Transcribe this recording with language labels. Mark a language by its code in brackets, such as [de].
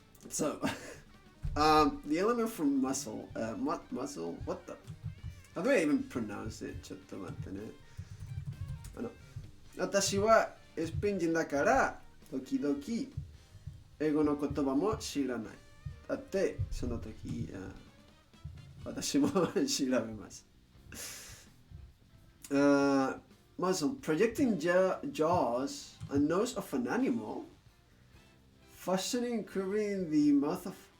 [en] So, the element from muscle, what muscle? What the? How do I even pronounce it? [ja] ちょっと待ってね。私はスペイン人だから、時々英語の言葉も知らない。だって、その時、私も調べます。 [en] Muscle, projecting jaws and nose of an animal, fastening, curving the mouth of...